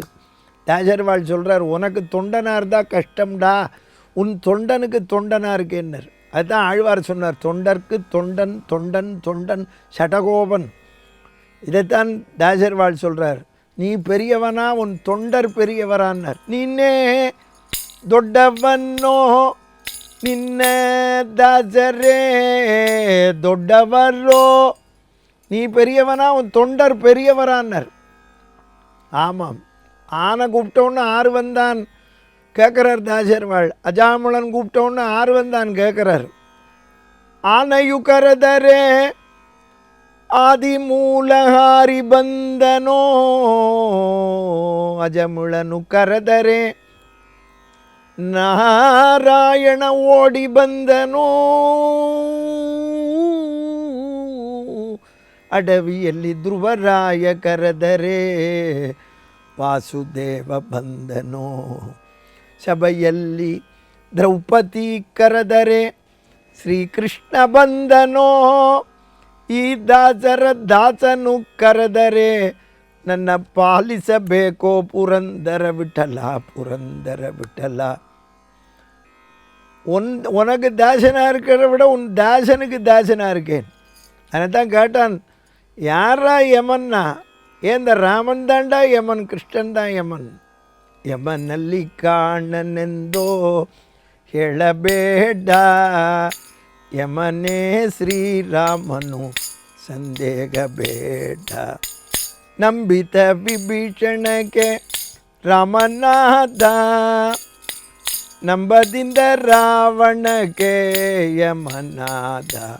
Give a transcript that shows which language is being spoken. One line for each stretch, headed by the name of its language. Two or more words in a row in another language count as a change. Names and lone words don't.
Tamil: தாஜர்வாள் சொல்கிறார், உனக்கு தொண்டனார் தான் கஷ்டம்டா, உன் தொண்டனுக்கு தொண்டனாக இருக்கேன்னர். அதுதான் ஆழ்வார் சொன்னார், தொண்டர்க்கு தொண்டன் தொண்டன் தொண்டன் சடகோபன். இதைத்தான் தாஜர்வாள் சொல்கிறார், நீ பெரியவனா உன் தொண்டர் பெரியவரான்னார்.
Kannada: நின்னே ದೊಡ್ಡವನ್ನೋ ನಿನ್ನ ದಾಸರೇ ದೊಡ್ಡவரோ,
Tamil: நீ பெரியவனா உன் தொண்டர் பெரியவரான்னார். ஆமாம், ஆனை கூப்பிட்டோன்னு ஆறு வந்தான் கேட்குறார் தாசர்வாள். அஜாமுளன் கூப்பிட்டோன்னு ஆறு வந்தான் கேட்குறார்.
Kannada: ಆನೆಯು ಕರೆದರೆ ಆದಿಮೂಲಹಾರಿ ಬಂದನೋ ಅಜಮುಳನು ಕರೆದರೆ ನಾರಾಯಣ ಓಡಿ ಬಂದನೋ ಅಡವಿಯಲ್ಲಿ ಧ್ರುವರಾಯ ಕರೆದರೆ ವಾಸುದೇವ ಬಂದನೋ ಸಭೆಯಲ್ಲಿ ದ್ರೌಪದಿ ಕರೆದರೆ ಶ್ರೀಕೃಷ್ಣ ಬಂದನೋ ಈ ದಾಸರ ದಾಸನು ಕರೆದರೆ ನನ್ನ ಪಾಲಿಸಬೇಕೋ ಪುರಂದರ ವಿಠಲ ಪುರಂದರ ವಿಠಲ.
Tamil: உனக்கு தாசனாக இருக்கிறத விட உன் தாசனுக்கு தாசனாக இருக்கேன். அதை தான் கேட்டான், யாரா யமன்னா? ஏன் இந்த ராமன் தாண்டா யமன், கிருஷ்ணன் தான் யமன்.
Kannada: யமನಲ್ಲಿ ಕಾಣನೆಂದೋ ಹೇಳಬೇಡ, ಯಮನೇ ಶ್ರೀರಾಮನು ಸಂದೇಹ ಬೇಡ. ನಂಬಿತ ವಿಭೀಷಣಕ್ಕೆ ರಾಮನಾದ, ನಂಬದಿಂದ ರಾವಣಕ್ಕೆ ಯಮನಾದ.